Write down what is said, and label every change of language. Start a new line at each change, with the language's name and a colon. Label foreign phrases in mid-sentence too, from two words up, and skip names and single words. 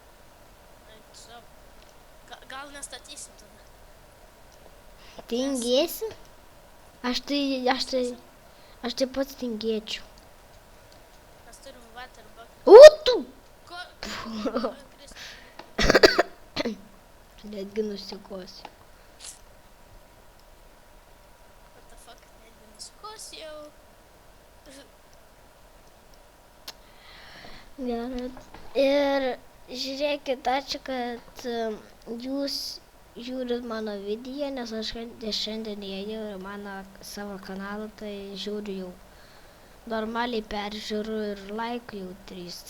Lithuanian: Gal nestatysim tada. Tingėsi? Aš tai pats tingėčiau. Mes turim waterbucket. Utu! Ko? Netgi nusikosiu.
English: What the fuck?
Lithuanian: Netgi nusikosiu jau. Gerai. Ir žiūrėkit, ačiū, kad jūs žiūrit mano video, nes aš šiandien įėjau į mano savo kanalą, tai žiūriu jau normaliai peržiūrų ir laikų jau 3.